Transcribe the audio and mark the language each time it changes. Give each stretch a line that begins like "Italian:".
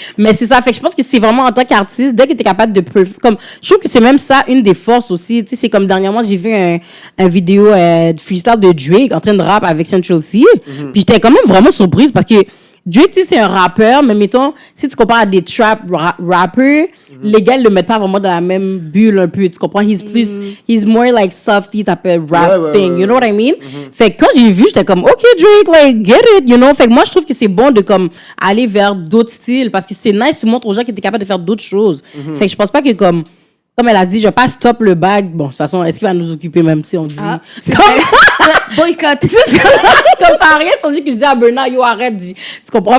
French: Mais c'est ça, fait que je pense que c'est vraiment en tant qu'artiste, dès que tu es capable de... Comme, je trouve que c'est même ça, une des forces aussi. Tu sais, c'est comme dernièrement, j'ai vu un vidéo de freestyle de Drake en train de rap avec Central C. Puis j'étais quand même vraiment surprise parce que Drake, tu sais, c'est un rappeur, mais mettons, si tu compares à des trap rappers, les gars, ils le mettent pas vraiment dans la même bulle un peu, tu comprends?
English: He's more like softy type of rap thing, you know what I mean?
French: Fait que quand j'ai vu, j'étais comme, OK, Drake,
English: like, get it, you know?
French: Fait que moi, je trouve que c'est bon de, comme, aller vers d'autres styles, parce que c'est nice, tu montres aux gens que t'es capable de faire d'autres choses. Fait que je pense pas que, comme elle a dit, je vais pas stop le bag. Bon, de toute façon, est-ce qu'il va nous occuper même si on dit... Boycott. Comme ça a rien changé qu'il disait à Bernard, yo, arrête. Tu comprends?